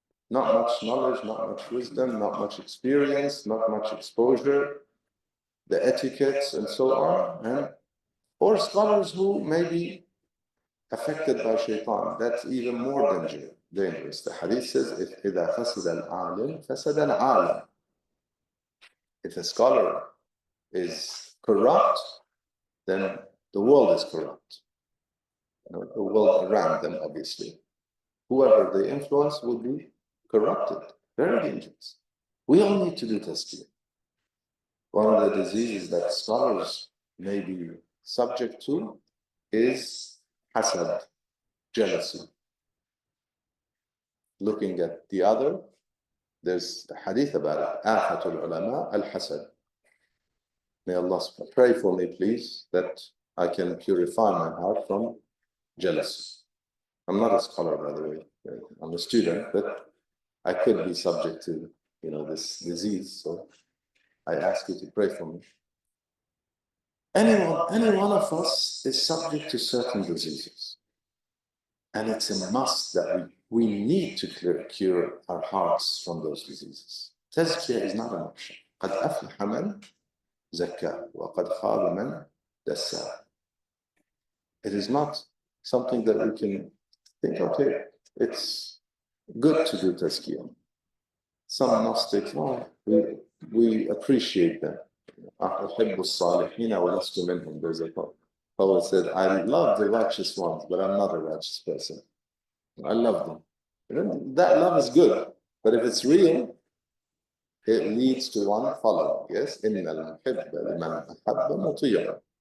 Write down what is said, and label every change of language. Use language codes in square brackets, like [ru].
[en] Not much knowledge, not much wisdom, not much experience, not much exposure, the etiquettes and so on, or scholars who may be affected by shaitan. That's even more dangerous. The hadith says, [ar] إِذَا فَسَدَ الْعَالِمْ فَسَدَ الْعَالَمْ. [en] If a scholar is corrupt, then the world is corrupt. The world around them, obviously. Whoever they influence will be corrupted. Very dangerous. We all need to do tazkiyah. One of the diseases that scholars may be subject to is hasad, jealousy. Looking at the other, there's a hadith about it. [ar] Afatul ulama al-hasad. [en] May Allah pray for me, please, that I can purify my heart from jealousy. I'm not a scholar, by the way. I'm a student, but I could be subject to, this disease. So I ask you to pray for me. Any one of us is subject to certain diseases. And it's a must that we need to cure our hearts from those diseases. Tazkiyah is not an option. [ar] قد أفلح من زكاه وقد خاب من دساه. [en] It is not something that we can think, okay, it's good to do tazkiyah. Some Gnostics, we appreciate them. [ar] أحب الصالحين ولست منهم. [en] There's a poet said, I love the righteous ones, but I'm not a righteous person. I love them. And that love is good, but if it's real, it leads to one following. [ar] Yes, إن المحب لمن أحب مطيع.